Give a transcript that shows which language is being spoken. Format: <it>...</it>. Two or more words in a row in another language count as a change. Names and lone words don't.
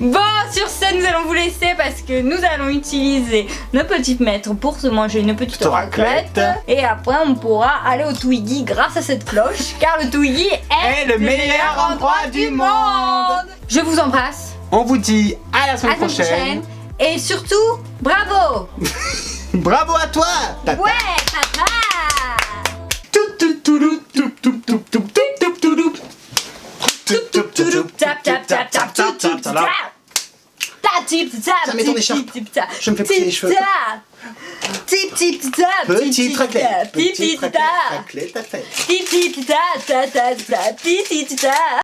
<fr>Bon, sur ce, nous allons vous laisser parce que nous allons utiliser nos petites maîtres pour se manger une petite raclette. raclette. Et après, on pourra aller au Twiggy grâce à cette cloche, car le Twiggy est le meilleur endroit du monde. Je vous embrasse. On vous dit à la À semaine la semaine prochaine. prochaine. Et surtout, bravo. Bravo à toi. Tata. Ouais, papa. Tap, tap, tap, tap, tap, tap, tap. Ça met ton écharpe. Je me fais pousser les cheveux. Tip tip tap. Petite raclette. Tip tip tap. Raclette à fait. Tip tip tap tap tap tap. Tip tip tap.</fr>